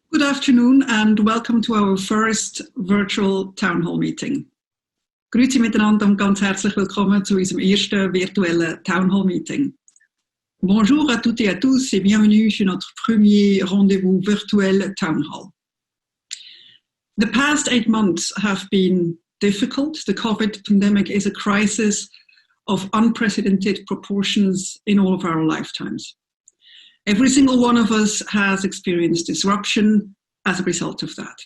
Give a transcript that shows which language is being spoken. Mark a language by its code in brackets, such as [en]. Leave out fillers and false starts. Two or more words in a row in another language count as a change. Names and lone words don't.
[en] Good afternoon and welcome to our first virtual Town Hall Meeting. [de] Grüezi miteinander und ganz herzlich willkommen zu unserem ersten virtuellen [en] Town Hall Meeting. [fr] Bonjour à toutes et à tous et bienvenue sur notre premier rendez-vous virtuel [en] Town Hall. The past 8 months have been difficult. The COVID pandemic is a crisis of unprecedented proportions in all of our lifetimes. Every single one of us has experienced disruption as a result of that.